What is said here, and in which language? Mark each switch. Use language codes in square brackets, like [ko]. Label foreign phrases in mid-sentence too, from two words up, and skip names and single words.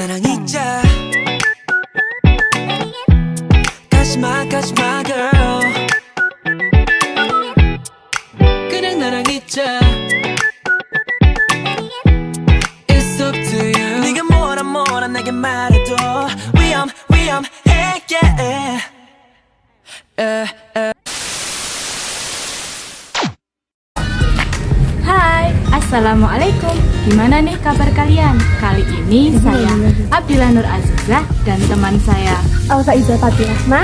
[ko] 나랑 있자 가지마 girl 그냥 나랑 있자 [en] It's up to you [ko] 네가 뭐라 내게 말해도 위험해 yeah. [id] Hai, Assalamualaikum. Gimana nih kabar kalian? Kali ini saya Abdillah Nur Azizah dan teman saya Alfa Iza Fatirahma.